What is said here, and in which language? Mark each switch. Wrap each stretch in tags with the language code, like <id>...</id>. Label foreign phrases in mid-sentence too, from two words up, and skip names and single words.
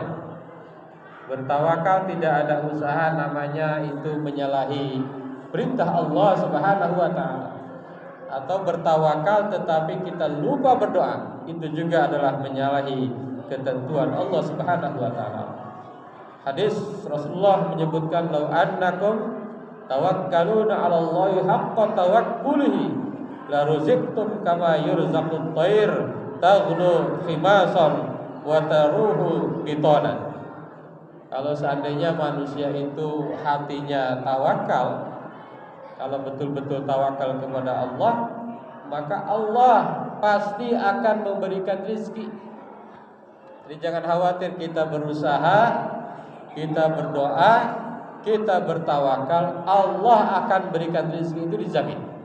<id>Bertawakal tidak ada usaha namanya itu menyalahi perintah Allah</id> <ar>سبحانه وتعالى.</ar> <id>Atau bertawakal tetapi kita lupa berdoa, itu juga adalah menyalahi ketentuan Allah</id> <ar>سبحانه وتعالى.</ar> <id>Hadis Rasulullah menyebutkan,</id> <ar>"لو أنكم توكلون على الله حق توكله لرزقتم كما يرزق الطير تغدو خماصا وتروح بطانا."</ar> <id>Kalau seandainya manusia itu hatinya tawakal, kalau betul-betul tawakal kepada Allah, maka Allah pasti akan memberikan rezeki. Jadi jangan khawatir, kita berusaha, kita berdoa, kita bertawakal, Allah akan berikan rezeki, itu dijamin.</id>